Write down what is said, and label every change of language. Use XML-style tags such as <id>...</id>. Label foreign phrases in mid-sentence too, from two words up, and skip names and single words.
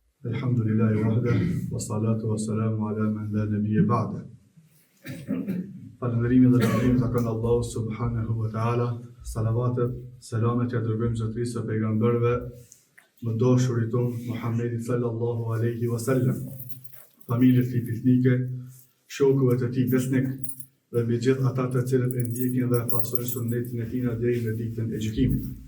<ar>الحمد لله وحده والصلاة والسلام على من لا نبي بعده.</ar> <sq>Falëndërimi dhe lavdërimi takon Allahu</sq> <ar>سبحانه وتعالى,</ar> <sq>salavatet, selamet ja dërgojmë zotërisë së pejgamberëve, më dashurit ton Muhammedit</sq> <ar>صلى الله عليه وسلم,</ar> <sq>familjes tij fisnike, shokëve të tij besnik dhe mbi gjithë ata të cilët e ndjekin dhe pasojnë sunetin e tij deri në ditën e gjykimit.</sq>